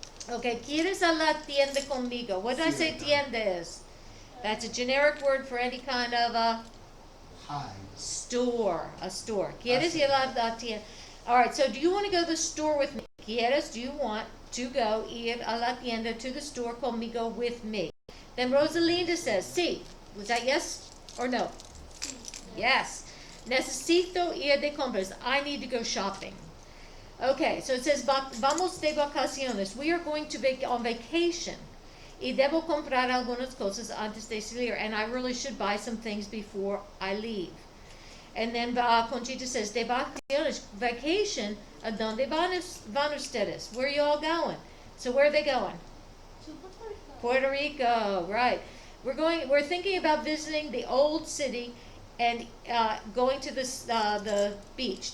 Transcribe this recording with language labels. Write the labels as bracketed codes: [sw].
[es] Okay, ¿quieres a la tienda conmigo? [en] What did I say tienda is? That's a generic word for any kind of a Hi. store. A store. [es] ¿Quieres ir a la tienda? [en] All right, so do you want to go to the store with me? [es] ¿Quieres? [en] Do you want to go [es] ir a la tienda, [en] to the store [es] conmigo [en] with me? Then Rosalinda says, sí. Was that yes or no? Yes. [es] Necesito ir de compras. [en] I need to go shopping. Okay, so it says, [es] vamos de vacaciones. [en] We are going to on vacation. [es] Y debo comprar algunas cosas antes de salir. [en] And I really should buy some things before I leave. And then Conchita says, [es] de vacaciones, [en] vacation, [es] ¿a dónde van ustedes? [en] Where are you all going? So where are they going? To Puerto Puerto Rico. Rico, right. We're thinking about visiting the old city and going to the beach.